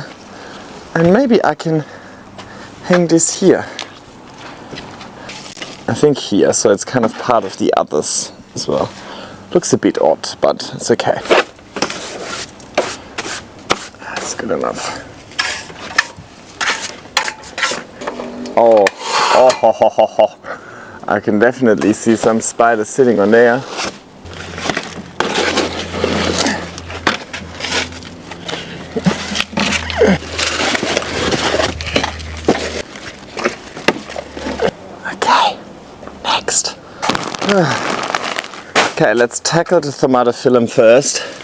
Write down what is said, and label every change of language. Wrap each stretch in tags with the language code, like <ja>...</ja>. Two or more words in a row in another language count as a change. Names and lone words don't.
<en>And maybe I can hang this here. I think here, so it's kind of part of the others as well. Looks a bit odd, but it's okay. That's good enough. Oh, ho, ho, ho, ho. I can definitely see some spiders sitting on there. Okay, let's tackle the tomatophyllum first.</en>